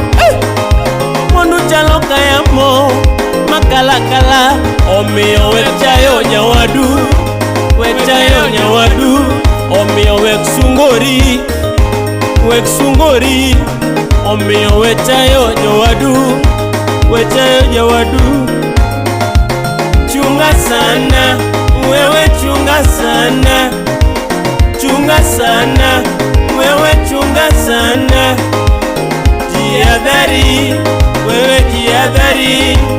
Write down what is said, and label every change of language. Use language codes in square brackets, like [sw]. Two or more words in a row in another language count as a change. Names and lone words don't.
[luo] Mwandu chalo kayamo. Makala. Omiyo wechayo nyawadu. Wechayo nyawadu. Omiyo wek sungori. Omiyo wechayo nyawadu. Wechayo nyawadu. [sw] Chunga sana. Wewe chunga sana. Chunga sana. Wewe chunga sana. Jihadhari. Wewe jihadhari.